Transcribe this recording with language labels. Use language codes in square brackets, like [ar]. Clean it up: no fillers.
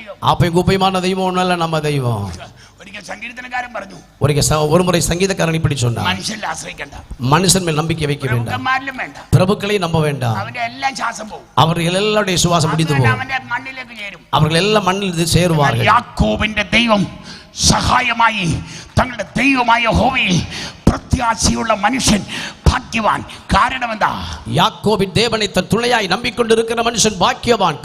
[ta] ஆப்பையும் குப்பையுமான தெய்வம் ஒண்ணல்ல நம்ம தெய்வம். [ml] സംഗീതക്കാരൻ പറഞ്ഞു, [ta] ஒரு முறை சங்கீதக்காரன் இப்படி சொன்னார், [ml] മനുഷ്യനിൽ ആശ്രയിക്കണ്ട, [ta] மனுஷன் மேல் நம்பிக்கை வைக்க வேண்டாம், பிரபுக்களை நம்ப வேண்டாம், அவர்கள் எல்லாருடைய சுவாசம் முடிந்து போகும், அவர்கள் எல்லாம் மண்ணில் சேருவார்கள். [ml] യാക്കോബിന്റെ ദൈവം സഹായമായി തങ്ങളുടെ ദൈവമായ യഹോവയിൽ പ്രത്യാശയുള്ള മനുഷ്യൻ ഭാഗ്യവാൻ. കാരണം എന്താ? [ta] யாக்கோபின் தேவனை தன் துணையாய் நம்பிக்கொண்டிருக்கிற மனுஷன் பாக்கியவான்.